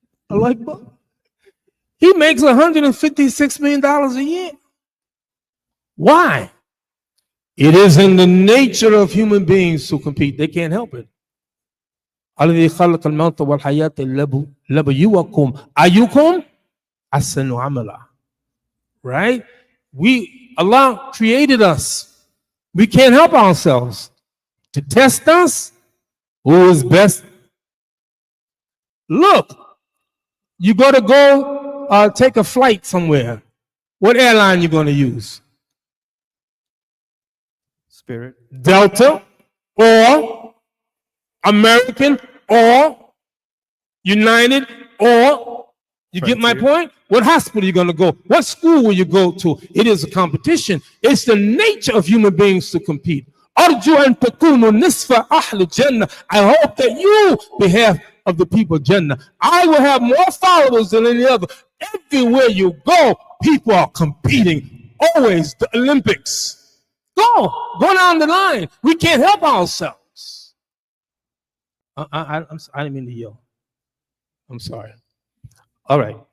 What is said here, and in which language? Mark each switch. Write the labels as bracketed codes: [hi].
[en] I like Buck. He makes $156 million a year. Why? It is in the nature of human beings to compete. They can't help it. [ar] الذي خلق الموت والحياة ليبلوكم أيكم أحسن عملا. [en] Right? Allah created us. We can't help ourselves. To test us, who is best? Look, you got to go take a flight somewhere. What airline you going to use? Spirit. Delta or American or United or, you get my point? What hospital are you going to go? What school will you go to? It is a competition. It's the nature of human beings to compete. [ar] أرجو أن تكونوا نصف أهل الجنة. [en] I hope that you, behalf of the people of Jannah, I will have more followers than any other. Everywhere you go, people are competing. Always the Olympics. Go down the line. We can't help ourselves. I didn't mean to yell. I'm sorry. All right.